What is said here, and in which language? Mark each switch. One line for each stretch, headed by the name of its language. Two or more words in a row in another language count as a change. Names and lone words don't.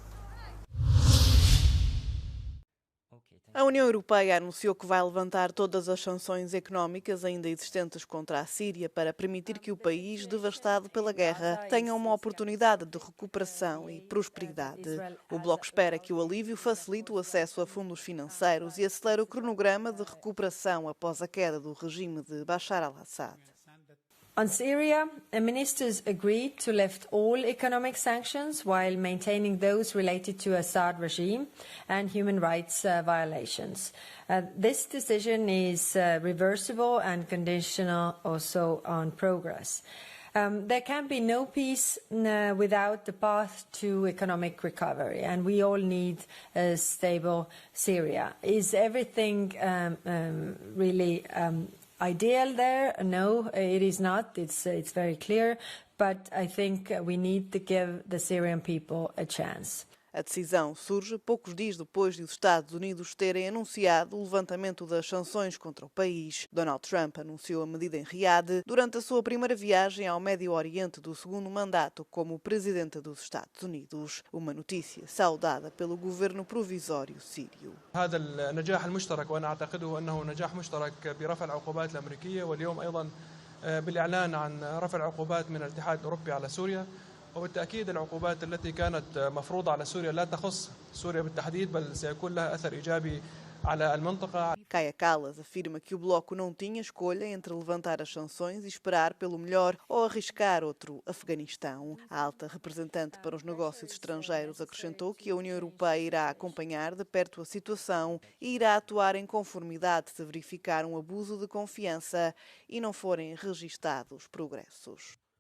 Portuguese: A União Europeia anunciou que vai levantar todas as sanções económicas ainda existentes contra a Síria para permitir que o país, devastado pela guerra, tenha uma oportunidade de recuperação e prosperidade. O Bloco espera que o alívio facilite o acesso a fundos financeiros e acelere o cronograma de recuperação após a queda do regime de Bashar al-Assad.
English: On Syria, ministers agreed to lift all economic sanctions while maintaining those related to Assad regime and human rights violations. This decision is reversible and conditional also on progress. There can be no peace without the path to economic recovery, and we all need a stable Syria. Is everything really ideal there? No, it is not. It's very clear, but I think we need to give the Syrian people a chance.
Portuguese: A decisão surge poucos dias depois de os Estados Unidos terem anunciado o levantamento das sanções contra o país. Donald Trump anunciou a medida em Riad durante a sua primeira viagem ao Médio Oriente do segundo mandato como presidente dos Estados Unidos. Uma notícia saudada pelo governo provisório sírio.
Arabic: هذا النجاح المشترك وأنا أعتقده أنه نجاح مشترك برفع العقوبات الأمريكية واليوم أيضا بالإعلان عن رفع العقوبات من الاتحاد الأوروبي على سوريا. وبالتأكيد العقوبات التي كانت مفروضة على سوريا لا تخص سوريا بالتحديد بل سيكون لها أثر إيجابي على المنطقة.
Portuguese: Kaja Kallas afirma que o Bloco não tinha escolha entre levantar as sanções e esperar pelo melhor ou arriscar outro Afeganistão. A alta representante para os negócios estrangeiros acrescentou que a União Europeia irá acompanhar de perto a situação e irá atuar em conformidade se verificar um abuso de confiança e não forem registados progressos.